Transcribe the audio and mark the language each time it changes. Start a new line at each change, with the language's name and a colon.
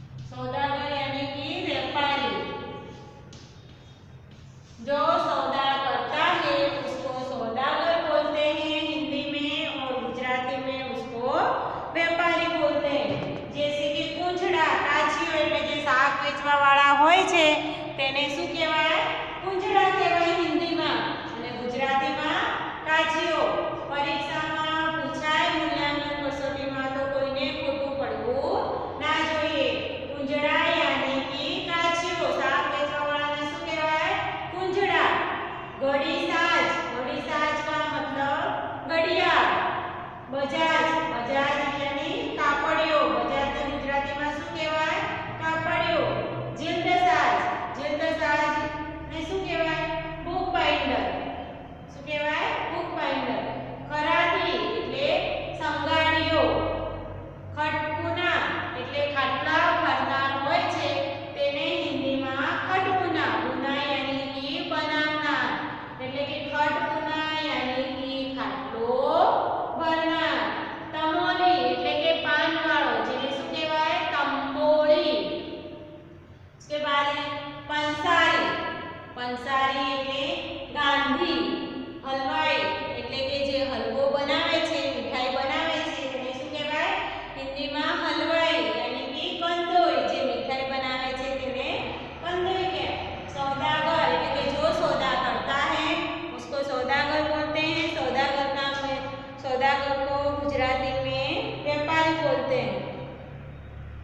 Hindi: सौदागर यानी कि व्यापारी। जो सौदा करता है उसको सौदागर बोलते हैं हिंदी में, और गुजराती में उसको व्यापारी बोलते हैं। जैसे कि
Gujarati: कूंजड़ा, काचीओ એટલે જે શાક વેચવા વાળા હોય છે તેને શું કહેવાય? કૂંજડા કહેવાય हिंदीમાં, અને ગુજરાતીમાં કાચીઓ। પરીક્ષામાં પૂછાય મૂલ્યાંકન કસોટીમાં તો કોઈને ખોટું પડવું ના જોઈએ। કૂંજડા
Hindi: यानी कि
Gujarati: કાચીઓ। શાક વેચવા વાળાને શું કહેવાય? કૂંજડા। ઘડીસાજ। ઘડીસાજ
Hindi: का मतलब
Gujarati: ઘડિયાળ। બજાજ। બજાજ
Hindi: यानी
Gujarati: કાપડિયો। બજાજ તો ગુજરાતીમાં શું કહેવાય? કાપડિયો। जिल्दसाज। जिल्दसाज ને શું કહેવાય? Book binder. શું કહેવાય? Book binder. ખરાદી એટલે સંગાડીઓ। ખટપુના એટલે ખાટલા ભરનાર હોય છે તેને હિન્દીમાં ખટપુના। પુના
Hindi: यानी कि
Gujarati: બનાવનાર, એટલે કે ખટપુના यानी कि ખાટલો ભરનાર। તમોલી એટલે કે પાન વાળો, જેને શું કહેવાય?
Hindi: તંબોળી। उसके बाद है पंसारी।
Gujarati: पंसारी એટલે ગાંધી। હલવાઈ એટલે કે જે હલવો બનાવે છે, મીઠાઈ બનાવે છે તેને શું કહેવાય? હિન્દીમાં હલવાઈ
Hindi: यानी कि
Gujarati: કંદોઈ। જે મીઠાઈ બનાવે છે તેને કંદોઈ કહેવાય।
Hindi: सौदागर
Gujarati: એટલે કે
Hindi: जो सौदा करता है उसको सौदागर बोलते हैं। सौदागर को गुजराती में व्यापारी बोलते हैं।